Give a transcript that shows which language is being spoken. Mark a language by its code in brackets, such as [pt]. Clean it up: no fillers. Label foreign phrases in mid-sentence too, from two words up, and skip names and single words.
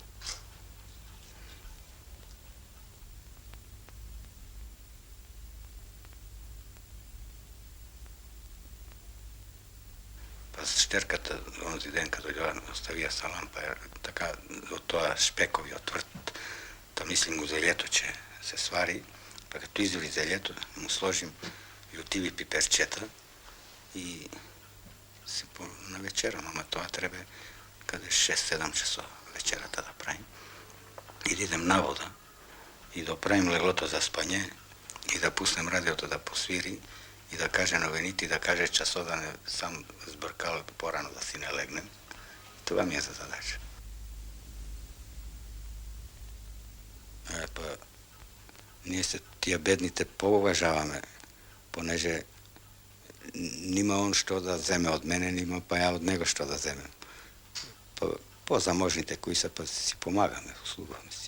[mk] Па штерката онзи ден кога дојдоа оставија са лампа, така од тоа шпекови од тврт, та мислим го зелјето ќе се свари, па като извели зелјето, му сложим јутиви пиперчета и се на вечерам, ама тоа треба каде 6-7 часова вечерата да правим. И да идем на вода и да правим леглото за спање и да пуснем радиото да посвири и да каже новините и да каже часот да не сам збркал порано да си не легнем. [bg] Това ми е за задача. [mk] Па ние се тия бедните поуважаваме, понеже нима он што да земе од мене, нима па ја од него што да земем. По-заможните кои се, па си помагаме, услугуваме си.